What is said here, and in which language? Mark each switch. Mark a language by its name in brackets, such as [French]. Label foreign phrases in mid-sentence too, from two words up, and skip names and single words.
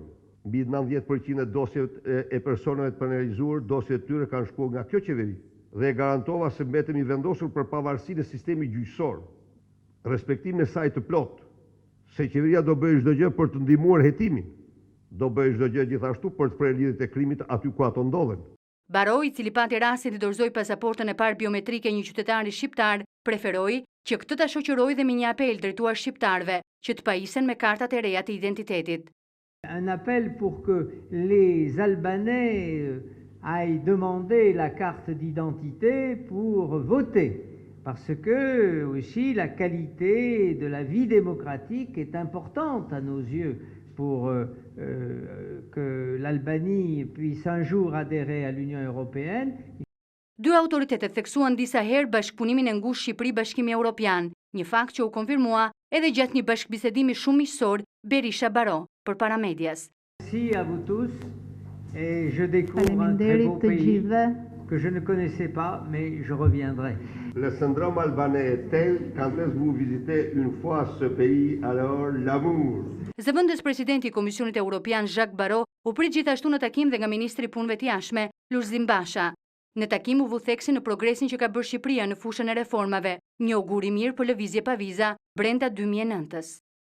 [Albanian] Mbi 90% e dosjeve e personave të penalizuar, dosjet e tyre kanë shkuar nga kjo qeveri, dhe garantova se mbetemi vendosur për pavarësinë e sistemit gjyqësor, respektimin e saj të plotë, se qeveria do bëjë çdo gjë për të ndihmuar hetimin, do bëjë çdo gjë gjithashtu për të prerë lidhjet e krimit aty ku ato ndodhen. Barrot, i cili pati rastin të dorëzoi pasaportën e parë biometrike një qytetari shqiptar, preferoi që këtë ta shoqëroi dhe me një apel drejtuar shqiptarëve që të pajisen me kartat e reja të identitetit. [French] Un appel pour que les Albanais aillent demander la carte d'identité pour voter. parce que aussi la qualité de la vie démocratique est importante à nos yeux pour que l'Albanie puisse un jour adhérer à l'Union européenne. [Albanian] Dy autoritetet theksuan disa herë bashkëpunimin e ngushtë Shqipëri-Bashkimi Evropian, një fakt që u konfirmua edhe gjatë një bashkëbisedimi shumë miqësor Berisha-Baro përpara medias. [French] Merci à vous tous et je découvre un très beau pays que je ne connaissais pas, mais je reviendrai. Le syndrome albanais est tel, quand est-ce que vous visitez une fois ce pays, alors l'amour. [Albanian] Zëvendës presidenti i Komisionit Evropian Jacques Barrot u prit gjithashtu në takim dhe nga ministri i Punëve të Jashtme Lulzim Basha. Në takim u vu theksi në progresin që ka bërë Shqipëria në fushën e reformave, një augur i mirë për lëvizje pa viza brenda 2009-s.